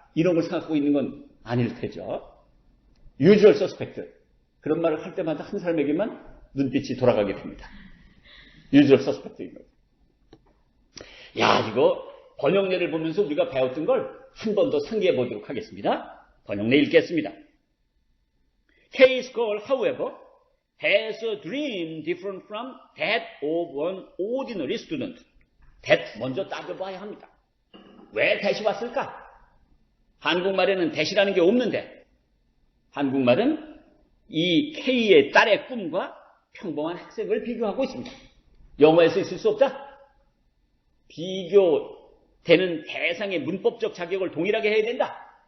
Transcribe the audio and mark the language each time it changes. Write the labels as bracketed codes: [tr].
[ko] 이런 걸 생각하고 있는 건 아닐 테죠. [en] usual suspect. [ko] 그런 말을 할 때마다 한 사람에게만 눈빛이 돌아가게 됩니다. 유주얼 서스펙트인 거죠. 야, 이거 번역례를 보면서 우리가 배웠던 걸 한 번 더 상기해 보도록 하겠습니다. 번역례 읽겠습니다. [en] K's girl, however, has a dream different from that of an ordinary student. [ko] that 먼저 따져봐야 합니다. 왜 that이 왔을까? 한국말에는 that이라는 게 없는데 한국말은 이 K의 딸의 꿈과 평범한 학생을 비교하고 있습니다. 영어에서 있을 수 없다? 비교되는 대상의 문법적 자격을 동일하게 해야 된다.